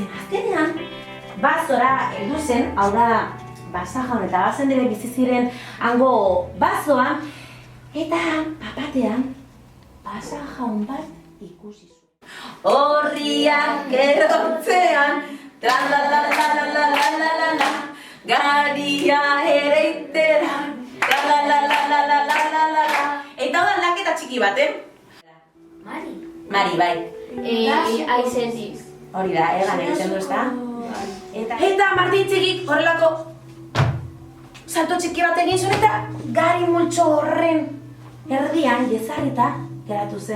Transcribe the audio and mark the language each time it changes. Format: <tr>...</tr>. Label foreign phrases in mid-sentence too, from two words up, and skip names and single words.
<eu>Azkenean, bazora heldu zen, hau da, Basajaon eta Basandere bizi ziren hango bazoan, eta papatean Basajaon bat ikusi zuen. Horriak erotzean, tra-la-la-la-la-la-la-la-la, garia ereiteran, tra-la-la-la-la-la-la-la-la. Eta hau aldaketa txiki bat, Mari. Mari, bai. Aizetik. Hori da, egan egiten du, ezta? Eta Martin txikik horrelako salto txiki bat egin zuen eta gari multxo horren erdian jezarrita geratu zen.</eu>